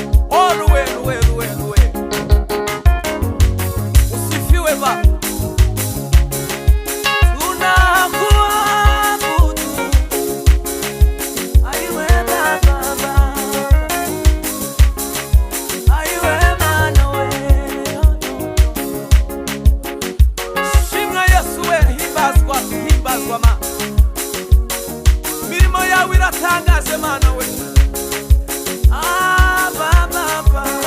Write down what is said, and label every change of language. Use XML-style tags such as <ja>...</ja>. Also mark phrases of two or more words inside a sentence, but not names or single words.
<sw>Oh, Luwe, Luwe, Luwe, Luwe. Usifiwe, Baba. Tunakuabudu. Aiwe, Baba, Baba.</sw> <rw>Ayiwe, Mana we. Shimwa Yesu we, himbazwa, himbazwa, Mana. Imirimo yawe iratangaje, Mana we. Ah, ba, ba, ba.</rw>